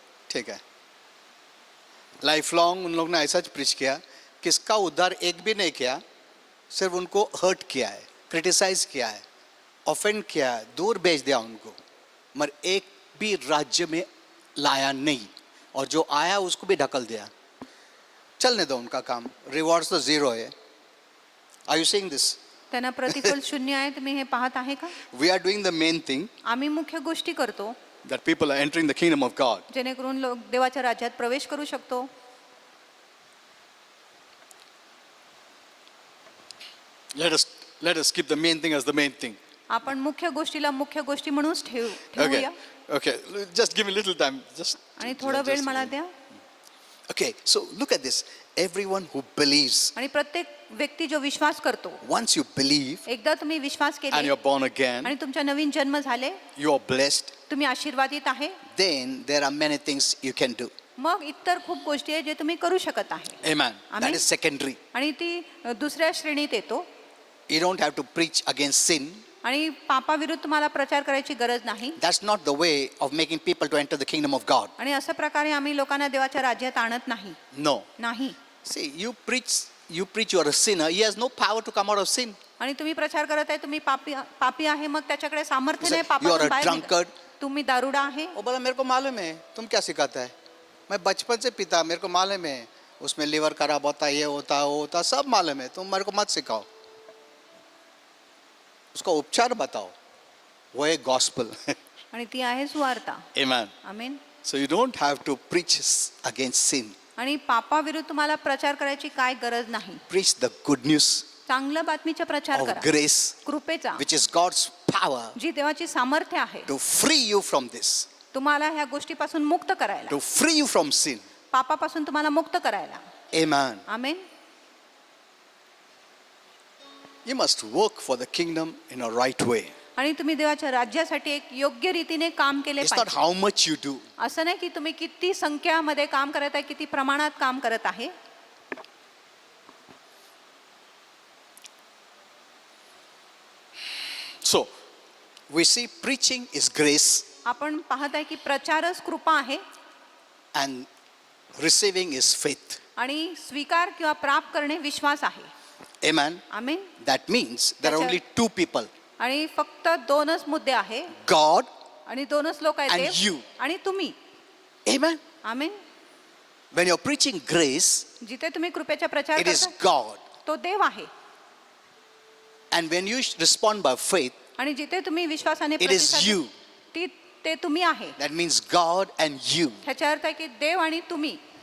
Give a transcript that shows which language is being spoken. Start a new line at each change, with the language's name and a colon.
Hindi: ठीक है, life long उन लोगों ने ऐसा प्रीच किया, किसका उद्धार एक भी नहीं किया, सिर्फ उनको हर्ट किया है, क्रिटिसाइज किया है, ऑफेंड किया है, दूर भेज दिया उनको, मगर एक भी राज्य में लाया नहीं, और जो आया उसको भी ढकल दिया. चलने दो उनका काम, रिवॉर्ड्स तो जीरो है.
English: Are you seeing this?
Marathi: त्यांना प्रतिफल शून्य आहे. तुम्ही हे पाहत आहे का?
English: we are doing the main thing,
Marathi: आम्ही मुख्य गोष्टी करतो
English: that people are entering the kingdom of God.
Marathi: जेणेकरून लोक देवाच्या राज्यात प्रवेश करू शकतो.
English: Let us keep the main thing as the main thing.
Marathi: आपण मुख्य गोष्टीला मुख्य गोष्टी म्हणूनच
English: Okay,
Marathi: ठेवूया.
English: okay. Just give me a little time.
Marathi: आणि थोडा वेळ मला द्या.
English: Okay, so look at this. Everyone who believes,
Marathi: आणि प्रत्येक व्यक्ती जो विश्वास करतो,
English: once you believe
Marathi: एकदा तुम्ही विश्वास
English: and
Marathi: केले
English: you're born again,
Marathi: आणि तुमचा नवीन जन्म झाले,
English: you are blessed,
Marathi: तुम्ही आशीर्वादित आहे,
English: then there are many things you can do.
Marathi: मग इतर खूप गोष्टी आहेत जे तुम्ही करू शकत आहे.
English: Amen. That Amen. is secondary.
Marathi: आणि ती दुसऱ्या श्रेणीत येतो.
English: You don't have to preach against sin.
Marathi: आणि पापाविरुद्ध तुम्हाला प्रचार करायची गरज नाही.
English: That's not the way of making people to enter the kingdom of God.
Marathi: आणि अशा प्रकारे आम्ही लोकांना देवाच्या राज्यात आणत नाही.
English: No.
Marathi: नाही.
English: See, you preach you are a sinner. He has no power to come out of sin.
Marathi: आणि तुम्ही प्रचार करत आहे तुम्ही पापी आहे, मग त्याच्याकडे सामर्थ्य
English: You
Marathi: नाही
English: say, you are
Marathi: पापातून
English: a
Marathi: बाहेर
English: drunkard.
Marathi: निघा. तुम्ही दारुडा आहे.
Hindi: वो बोला मेरे को मालूम है, तुम क्या सिखाता है, मैं बचपन से पीता, मेरे को मालूम है, उसमें लिवर खराब होता है, ये होता है, वो होता है, सब मालूम है, तुम मेरे को मत सिखाओ, उसका उपचार बताओ. वो है गॉस्पल.
Marathi: आणि ती आहे सुवार्ता.
English: Amen.
Marathi: Amen.
English: So you don't have to preach against sin.
Marathi: आणि पापाविरुद्ध तुम्हाला प्रचार करायची काय गरज नाही.
English: Preach the good news
Marathi: चांगल्या बातमीचा प्रचार
English: of
Marathi: करा,
English: grace,
Marathi: कृपेचा,
English: which is God's power
Marathi: जी देवाची सामर्थ्य आहे
English: to free you from this,
Marathi: तुम्हाला ह्या गोष्टीपासून मुक्त करायला,
English: to free you from sin.
Marathi: पापापासून तुम्हाला मुक्त करायला.
English: Amen.
Marathi: Amen.
English: You must work for the kingdom in a right way.
Marathi: आणि तुम्ही देवाच्या राज्यासाठी एक योग्य रीतीने काम केले
English: It's not
Marathi: पाहिजे.
English: how much you do.
Marathi: असं नाही की तुम्ही किती संख्यामध्ये काम करत आहे, किती प्रमाणात काम करत आहे.
English: So, we see preaching is grace
Marathi: आपण पाहत आहे की प्रचारच कृपा आहे
English: and receiving is faith.
Marathi: आणि स्वीकार किंवा प्राप्त करणे विश्वास आहे.
English: Amen.
Marathi: Amen.
English: That means there are only two people,
Marathi: आणि फक्त दोनच मुद्दे आहे
English: God
Marathi: आणि दोनच लोक आहेत,
English: and
Marathi: देव
English: you.
Marathi: आणि तुम्ही.
English: Amen.
Marathi: Amen.
English: When you're preaching grace,
Marathi: जिथे तुम्ही कृपेचा प्रचार
English: it is
Marathi: करता
English: God.
Marathi: तो देव आहे.
English: And when you respond by faith,
Marathi: आणि जिथे तुम्ही विश्वासाने
English: it is
Marathi: प्रतिसाद
English: you.
Marathi: देता, ते तुम्ही आहे.
English: That means God and you.
Marathi: ह्याचा अर्थ आहे की देव आणि तुम्ही.